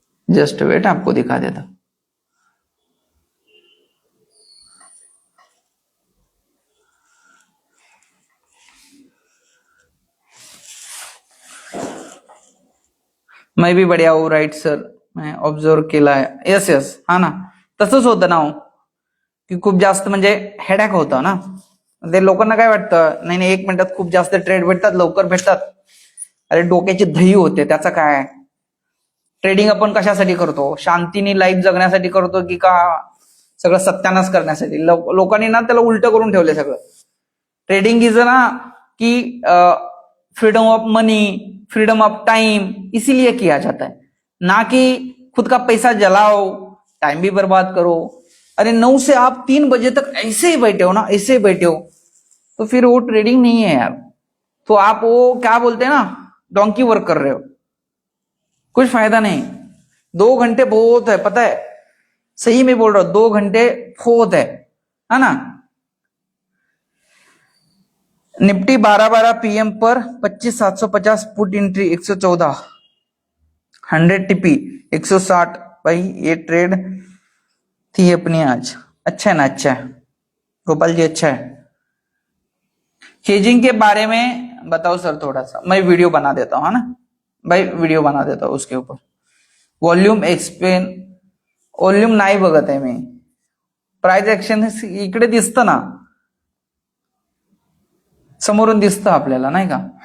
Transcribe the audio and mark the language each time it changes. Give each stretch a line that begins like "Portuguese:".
English: just wait,
Hindi: आपको दिखा देता हूं। मैं भी बढ़िया हूँ राईट सर.
Marathi: मैं ऑब्झर्व केला आहे. येस येस, हा ना, तसंच होतं ना हो, की खूप जास्त म्हणजे हेडॅक होतं ना. ते लोकांना काय वाटतं, नाही नाही 1 मिनिटात खूप जास्त ट्रेड भेटतात, लवकर भेटतात. अरे डोक्याची दही होते, त्याचं काय. ट्रेडिंग आपण कशासाठी करतो? शांतीने लाईफ जगण्यासाठी करतो की का सगळं सत्यानाश करण्यासाठी? लोकांनी ना त्याला उलट करून ठेवले सगळं.
Hindi: ट्रेडिंग इज ना कि freedom of money, freedom of time, इसीलिए किया जाता है, ना कि खुद का पैसा जलाओ, टाइम भी बर्बाद करो. अरे 9 से आप 3 बजे तक ऐसे ही बैठे हो ना, ऐसे ही बैठे हो, तो फिर वो ट्रेडिंग नहीं है यार. तो आप वो क्या बोलते हैं ना, डोंकी वर्क कर रहे हो, कुछ फायदा नहीं. 2 घंटे बहुत है, पता है, सही में बोल रहा हूं, 2 घंटे बहुत है ना. निफ्टी 12-12 पीएम पर 25,750 पुट एंट्री 114, 100 टीपी 160. भाई ये ट्रेड थी अपनी आज. अच्छा है ना, अच्छा है गोपाल जी, अच्छा है. हेजिंग के बारे में बताओ सर थोड़ा सा. मैं वीडियो बना देता हूँ, है ना भाई, वीडियो बना देता हूँ उसके ऊपर.
Marathi: वॉल्यूम एक्सप्लेन, वॉल्यूम नाही बघत आहे मी. प्राइस ऍक्शन इकडे दिसतं ना, समोरून दिसतं आपल्याला, नाही का.